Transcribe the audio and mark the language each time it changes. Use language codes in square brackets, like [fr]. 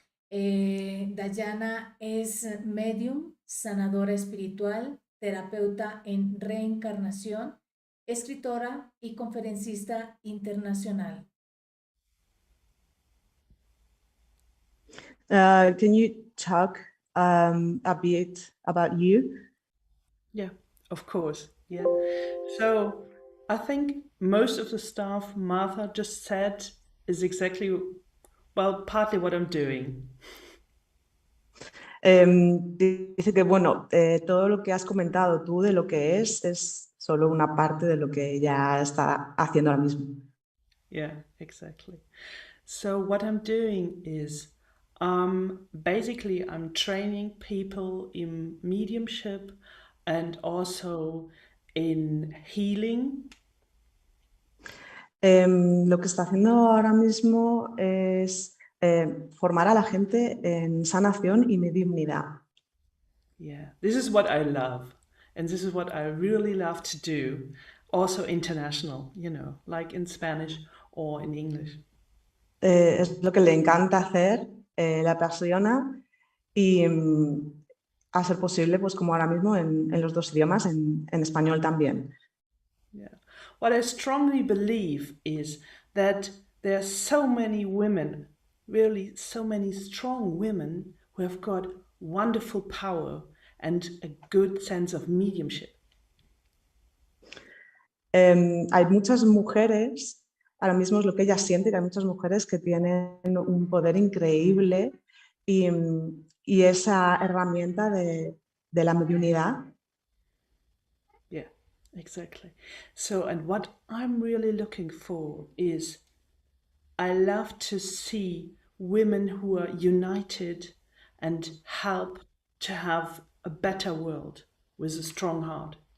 [es] Dayana es medium, sanadora espiritual, terapeuta en reencarnación, escritora y conferencista internacional. [en] Can you talk a bit about you? Yeah, of course. Yeah. So I think most of the stuff Martha just said is exactly, well, partly what I'm doing. [es] Dice que, bueno, todo lo que has comentado tú de lo que es solo una parte de lo que ella está haciendo ahora mismo. [en] Yeah, exactly. So what I'm doing is basically I'm training people in mediumship and also in healing. [es] Lo que está haciendo ahora mismo es formar a la gente en sanación y mediunidad. [en] Yeah, this is what I love. And this is what I really love to do. Also international, like in Spanish or in English. [es] Es lo que le encanta hacer, le apasiona y a ser posible, pues como ahora mismo en los dos idiomas, en español también. [en] Yeah. What I strongly believe is that there are so many women, really so many strong women who have got wonderful power and a good sense of mediumship. [es] Hay muchas mujeres, ahora mismo es lo que ella siente, que hay muchas mujeres que tienen un poder increíble y esa herramienta de la mediunidad. [en] Yeah, exactly. So, and what I'm really looking for is I love to see women who are united and help to have a better world with a strong heart.